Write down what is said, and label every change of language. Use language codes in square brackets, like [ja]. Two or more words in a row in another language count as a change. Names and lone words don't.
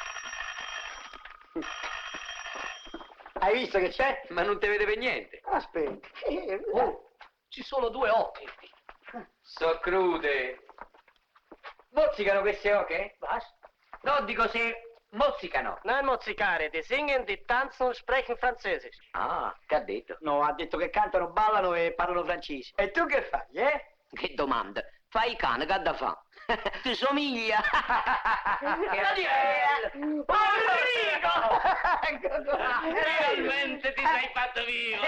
[it] Hai visto che c'è? Ma non te vede per niente. Aspetta. Ci sono 2 occhi. So crude. Mozzicano queste oche? Basta. No, dico se mozzicano. Non mozzicare, [de] die singen, die tanzen, sprechen Französisch. [it] Ah, che ha detto? No, ha detto che cantano, ballano e parlano francese. E tu che fai, eh? Che domanda? Fai il cane, che ha da fa? Ti somiglia! Realmente ti sei fatto vivo!